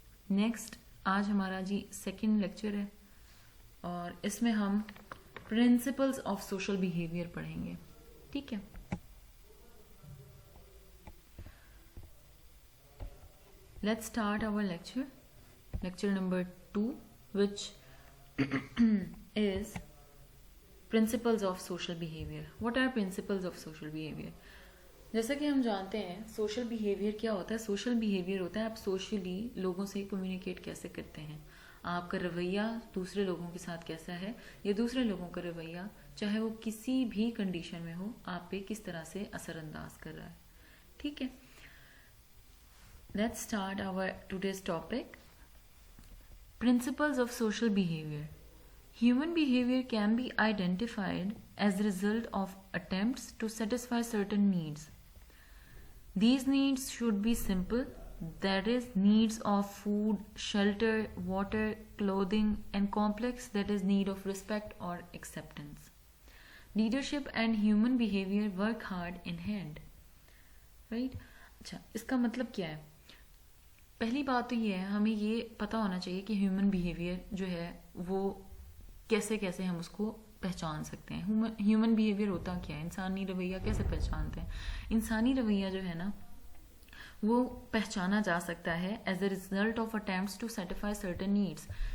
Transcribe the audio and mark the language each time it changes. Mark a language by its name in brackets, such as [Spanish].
[Urdu] Next آج ہمارا جی second lecture ہے، اور اس میں ہم پرنسپلز آف سوشل بیہیویئر پڑھیں گے. ٹھیک ہے، [English] Let's start our lecture number 2 which is principles of social behavior. What are principles of social behavior? [Urdu] جیسا کہ ہم جانتے ہیں سوشل بیہیویئر کیا ہوتا ہے. سوشل بیہیویئر ہوتا ہے آپ سوشلی لوگوں سے کمیونیکیٹ کیسے کرتے ہیں، آپ کا رویہ دوسرے لوگوں کے ساتھ کیسا ہے، یا دوسرے لوگوں کا رویہ چاہے وہ کسی بھی کنڈیشن میں ہو آپ پہ کس طرح سے اثر انداز کر رہا ہے. ٹھیک ہے، [English] Let's start our today's topic. Principles of social behavior. Human behavior can be identified as the result of attempts to satisfy certain needs. These needs should be simple, that is, needs of food, shelter, water, clothing, and complex, that is, need of respect or acceptance. Leadership and human behavior work hand in hand. Right? [Urdu] اچھا، اس کا مطلب کیا ہے؟ پہلی بات تو یہ ہے ہمیں یہ پتہ ہونا چاہیے کہ ہیومن بیہیویئر جو ہے وہ کیسے کیسے ہم اس کو پہچان سکتے ہیں. ہیومن بیہیویئر ہوتا کیا ہے، انسانی رویہ کیسے پہچانتے ہیں؟ انسانی رویہ جو ہے نا وہ پہچانا جا سکتا ہے [English] As a result of attempts to satisfy certain needs.